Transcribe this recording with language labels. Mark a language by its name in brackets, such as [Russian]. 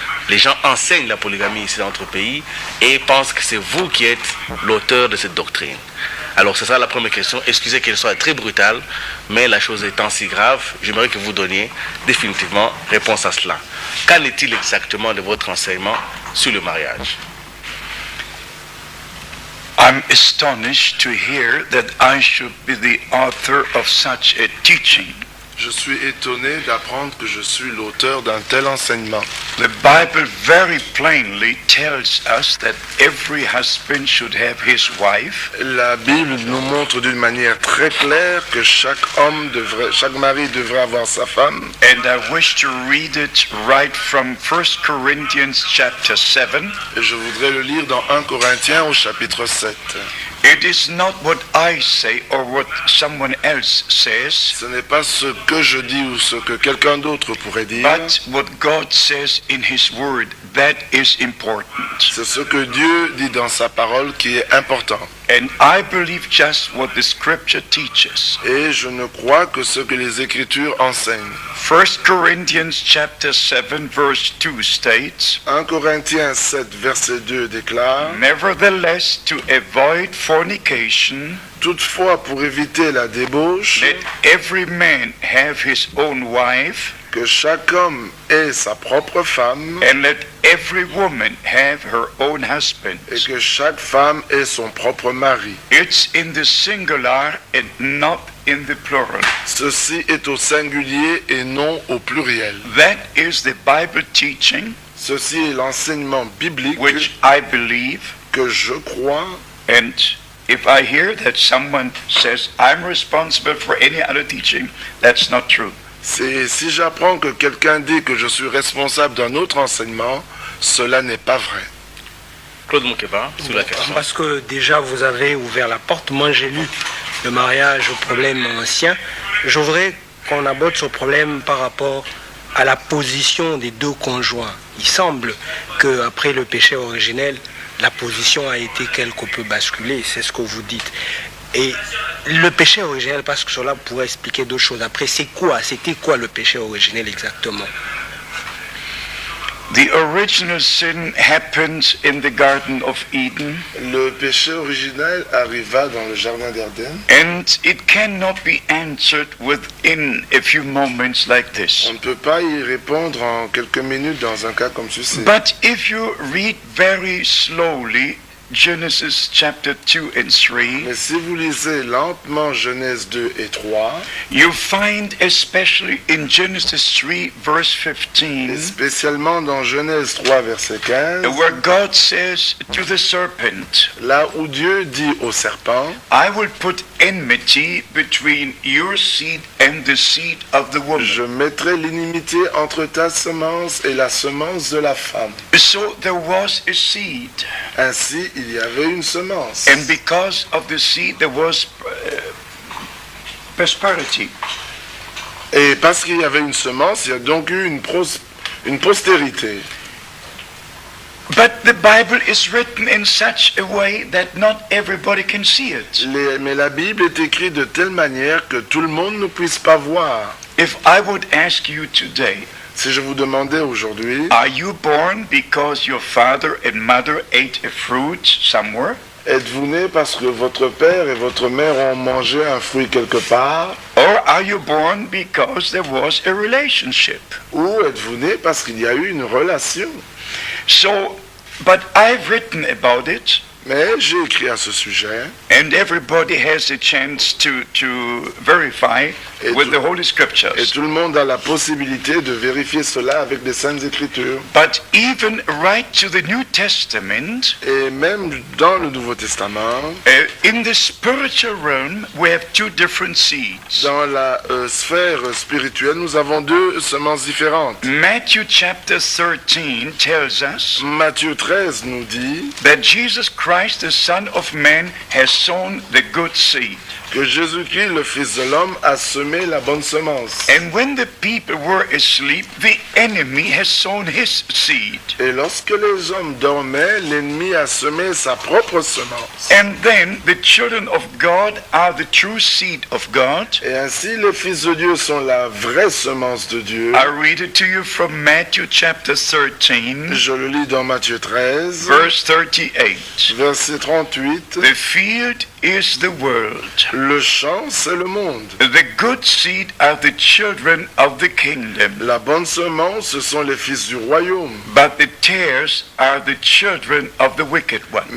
[French] Les gens enseignent la polygamie ici dans notre pays et pensent que c'est vous qui êtes l'auteur de cette doctrine. Alors c'est ça la première question, excusez qu'elle soit très brutale, mais la chose étant si grave, j'aimerais que vous donniez définitivement réponse à cela. Qu'en est-il exactement de votre enseignement sur le mariage? [English] I'm astonished to hear that I should be the author of such a teaching. [French] Je suis étonné d'apprendre que je suis l'auteur d'un tel enseignement. [English] The Bible very plainly tells us that every husband should have his wife. [French] La Bible nous montre d'une manière très claire que chaque mari devrait avoir sa femme. [English] And I wish to read it right from 1 Corinthians chapter 7. [French] Et je voudrais le lire dans 1 Corinthiens au chapitre 7. [English] It is not what I say or what someone else says. [French] Ce n'est pas ce que je dis ou ce que quelqu'un d'autre pourrait dire. [English] But what God says in His Word, that is important. [French] C'est ce que Dieu dit dans sa parole qui est important. [English] And I believe just what the Scripture teaches. [French] Et je ne crois que ce que les Écritures enseignent. [English] 1 Corinthians chapter 7 verse 2 states, [French] 1 Corinthiens 7 verset 2 déclare, [English] nevertheless, to avoid fornication, [French] toutefois pour éviter la débauche, [English] let every man have his own wife, [French] que chaque homme ait sa propre femme, [English] and let every woman have her own husband. [French] et que chaque femme ait son propre mari. [English] It's in the singular and not in the plural. [French] Ceci est au singulier et non au pluriel. [English] That is the Bible teaching [French] Ceci est l'enseignement biblique [English] which I believe [French] que je crois [English] and if I hear that someone says, I'm responsible for any other teaching, that's not true. [French] Si j'apprends que quelqu'un dit que je suis responsable d'un autre enseignement, cela n'est pas vrai. Claude Moukeba, sur la question. Parce que déjà vous avez ouvert la porte. Moi j'ai lu le mariage au problème ancien. Je voudrais qu'on aborde ce problème par rapport à la position des deux conjoints. Il semble qu'après le péché originel, la position a été quelque peu basculée, c'est ce que vous dites. Et le péché originel, parce que cela pourrait expliquer deux choses. Après, c'était quoi le péché originel exactement? [English] The original sin happened in the Garden of Eden, [French] Le péché originel arriva dans le jardin d'Éden. [English] and it cannot be answered within a few moments like this. [French] On ne peut pas y répondre en quelques minutes dans un cas comme ceci. [English] But if you read very slowly Genesis chapter 2 and 3, [French] Mais si vous lisez lentement Genèse 2 et 3, [English] you find especially in Genesis 3 verse [French] et [English] 15, [French] spécialement dans Genèse 3 verset 15, [English] where God says to the serpent, [French] là où Dieu dit au serpent, [English] I will put enmity between your seed and the seed of the woman. [French] je mettrai l'inimité entre ta semence et la semence de la femme. [English] So there was a seed, [French] Ainsi, il y avait une semence. [English] and because of the seed there was prosperity. [French] Et parce qu'il y avait une semence, il y a donc eu une postérité. [English] But the Bible is written in such a way that not everybody can see it. [French] Mais la Bible est écrite de telle manière que tout le monde ne puisse pas voir. [English] If I would ask you today, [French] Si je vous demandais aujourd'hui, [English] are you born because your father and mother ate a fruit somewhere? [French] êtes-vous né parce que votre père et votre mère ont mangé un fruit quelque part? [English] Or are you born because there was a relationship? [French] Ou êtes-vous né parce qu'il y a eu une relation? [English] So, but I've written about it, [French] Mais j'ai écrit à ce sujet, [English] and everybody has a chance to verify [French] Et [English] with [French] tout- [English] the Holy [French] et [English] Scriptures. [French] tout le monde a la possibilité de vérifier cela avec les Saintes Écritures. [English] But even right to the New Testament, [French] Et même dans le Nouveau Testament, [English] in the spiritual realm, we have two different seeds. [French] dans la sphère spirituelle, nous avons deux semences différentes. [English] Matthew chapter 13 tells us [French] Matthieu 13 nous dit [English] that Jesus Christ, the Son of Man, has sown the good seed. [French] que Jésus-Christ, le Fils de l'homme, a semé la bonne semence. [English] And when the people were asleep, the enemy has sown his seed. [French] Et lorsque les hommes dormaient, l'ennemi a semé sa propre semence. [English] And then the children of God are the true seed of God. [French] Et ainsi, les fils de Dieu sont la vraie semence de Dieu. [English] I read it to you from Matthew chapter 13, [French] Je le lis dans Matthieu 13, [English] verse 38. [French] verset 38. [English] The field is the world. [French] Le champ, c'est le monde. [English] The good seed are the children of the kingdom. [French] La bonne semence, ce sont les fils du royaume. [English] But the tares are the children of the wicked one.